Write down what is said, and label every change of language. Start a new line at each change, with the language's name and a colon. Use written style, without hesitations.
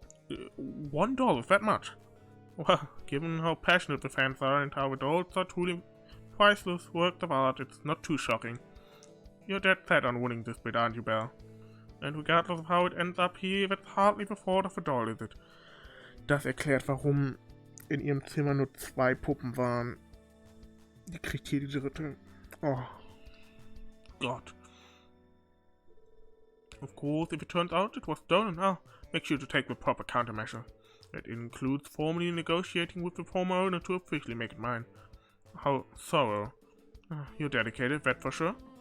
English: $1 is that much? Well, given how passionate the fans are and how the dolls are truly priceless works of art, it's not too shocking. You're dead set on winning this bid, aren't you, Belle? And regardless of how it ends up here, that's hardly the thought of a doll, is it?
German: Das erklärt, warum in ihrem Zimmer nur 2 Puppen waren. Die kriegt hier die dritte.
English: Oh. God. Of course, if it turns out it was stolen, make sure to take the proper countermeasure. That includes formally negotiating with the former owner to officially make it mine. How thorough. You're dedicated, that for sure.